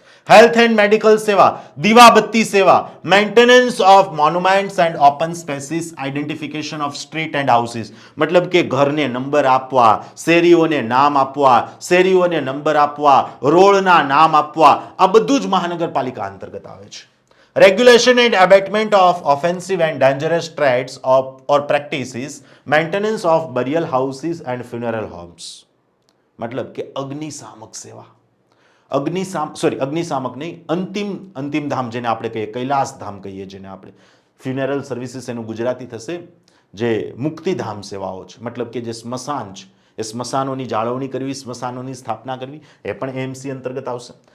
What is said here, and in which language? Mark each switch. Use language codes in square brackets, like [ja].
[en] health and medical [gu] સેવા, દીવાબત્તી સેવા, [en] Maintenance of monuments and open spaces, identification of street and houses. [gu] મતલબ કે ઘરને નંબર આપવા, શેરીઓને નામ આપવા, શેરીઓને નંબર આપવા, રોડના નામ આપવા, આ બધું જ મહાનગરપાલિકા અંતર્ગત આવે છે. [en] Regulation and abatement of offensive and dangerous traits or practices, maintenance of burial houses and funeral homes. [gu] મતલબ કે અગ્નિશામક સેવા, અગ્નિશામક નહીં, અંતિમ ધામ જેને આપણે કહીએ, કૈલાસ ધામ કહીએ જેને આપણે, ફ્યુનેરલ સર્વિસીસ એનું ગુજરાતી થશે, જે મુક્તિધામ સેવાઓ છે. મતલબ કે જે સ્મશાન છે, એ સ્મશાનોની જાળવણી કરવી, સ્મશાનોની સ્થાપના કરવી, એ પણ એએમસી અંતર્ગત આવશે.